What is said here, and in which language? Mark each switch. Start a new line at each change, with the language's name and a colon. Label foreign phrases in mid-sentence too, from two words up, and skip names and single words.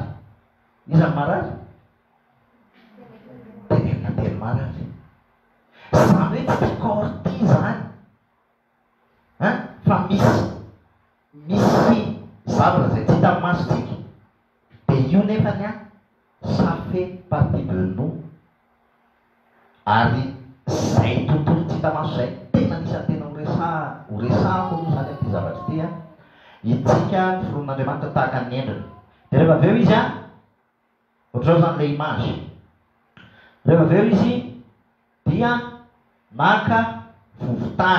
Malagasy: Iza ny marary? Tenenina teny marary. Zany hoe tsy corps ty zany. Fa misy zavatra zay tsy hita amin'ny masontsika. Dia io nefany
French: a ça fait partie de nous.
Malagasy: Ary zay tontolo tsy hita maso zay tena anisany tena horesahako aloha zany amin'ity zavatra ity a. Itsika ny fironan'Andriamanitra tahaka ny endriny. Dia rehefa avy eo izy a ohatr'izao zany ilay image. Rehefa avy eo izy dia naka vovotany.